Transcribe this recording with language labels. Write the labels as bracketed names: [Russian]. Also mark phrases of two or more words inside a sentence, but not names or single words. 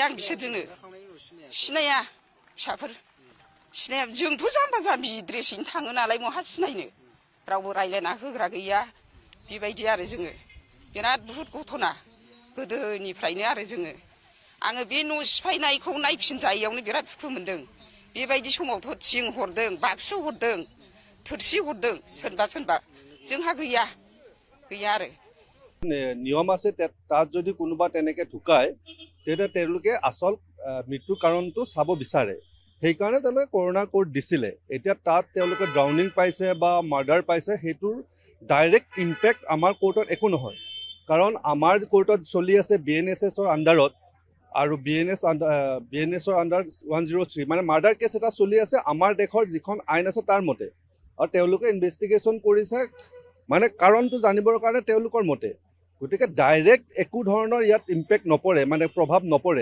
[Bodo] आं बिसोरजोंनो सिनाया फिसाफोर सिनाया जोंथ' जाम्बा जाम्बि ड्रेसैनो थाङो नालाय बहा सिनायनो रावबो रायज्लायना होग्रा गैया बेबायदि आरो जोङो बिराद बुहुद घटना गोदोनिफ्रायनो आरो आङो बे न' सिफायनायखौ नायफिनजायैयावनो बिराद दुखु मोनदों बेबायदि समावथ' थिं हरदों बाक्सु हरदों थोरसि हरदों सोरबा जोंहा गैया आरो [Assamese] নিয়ম আছে তাত যদি কোনোবা তেনেকে ঢুকায় তেতিয়া তেওঁলোকে আচল মৃত্যুৰ কাৰণটো চাব বিচাৰে সেইকাৰণে তেওঁলোকে কৰোণা কোড দিছিলে এতিয়া তাত তেওঁলোকে ড্ৰাউনিং পাইছে বা মাৰ্ডাৰ পাইছে সেইটোৰ [English] direct impact [Assamese] আমাৰ কোৰ্টত একো নহয় কাৰণ আমাৰ কোৰ্টত চলি আছে BNSSৰ আণ্ডাৰত আৰু BNSৰ আণ্ডাৰ 103 মানে [English] murder case [Assamese] এটা চলি আছে আমাৰ দেশৰ যিখন আইন আছে তাৰ মতে আৰু তেওঁলোকে ইনভেষ্টিগেশ্যন কৰিছে মানে কাৰণটো জানিবৰ কাৰণে তেওঁলোকৰ মতে গতিকে [English] ডাইৰেক্ট একো [Assamese] ধৰণৰ ইয়াত ইম্পেক্ট নপৰে, মানে প্ৰভাৱ নপৰে।